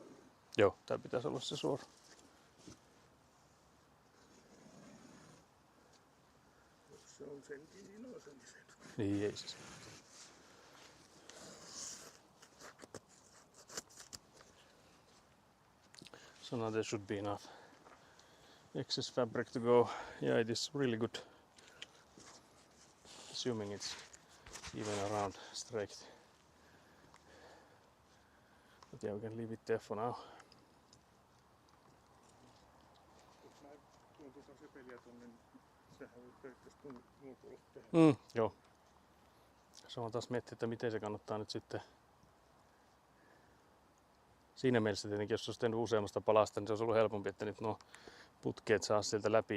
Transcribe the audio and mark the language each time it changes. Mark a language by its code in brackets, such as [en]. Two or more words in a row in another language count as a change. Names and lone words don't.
[fi] Joo, tää pitäisi olla se suora. Jos se on sentin, niin on sen sen. Niin ei siis. [en] So now there should be enough excess fabric to go. Yeah, it is really good. Assuming it's even around straight. But yeah, we can leave it there for now. [fi] Jos mä tuon tuota sepeliä tonne, niin sehän voi periaatteessa muotoilla tehdä. Joo. Se on taas miettiä, että miten se kannattaa nyt sitten. Siinä mielessä tietenkin, jos olisi tehnyt useammasta palasta, niin se olisi ollut helpompi, että nyt nuo putkeet saa sieltä läpi.